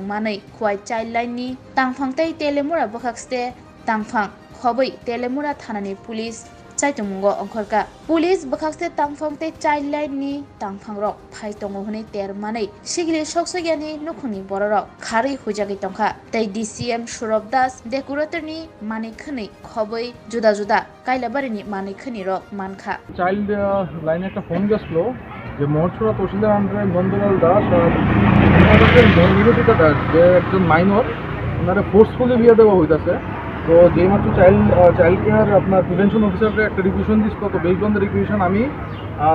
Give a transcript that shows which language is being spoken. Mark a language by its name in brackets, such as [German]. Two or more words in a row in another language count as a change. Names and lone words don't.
[Kok Borok] Manai Khwai Child Line ni Tangfangtai Telemura Bokakste Tangfang Khoboi Telemura Thanani Police Chaitungmungo Ongkhorka Police Bokakste Tangfangtai Child Line ni Tangfangrok Phai Tongo Hune Termanai Sigili Shoksogyani Nukhuni Bororok Khari Hujagi Tongkha Tai DCM Shurop Das Decorator ni Mani Khani Khoboi Juda Juda Kailabari ni Mani Khani Rok Mankha [Bangla] Child Line একটা ফোন গেছিল যে মহড়ছড়া তহসিলদার আন্ডারে নন্দলাল দাস আর নিবেদিতা দাস যে একজন মাইনর ওনারা ফোর্সফুলি বিয়ে দেওয়া হইতেছে তো যেই মাত্র [English] child care [Bangla] আপনার [English] prevention officer [Bangla] একটা রিকুয়েশন দিচ্ছিল তো [English] based on the request [Bangla] আমি আর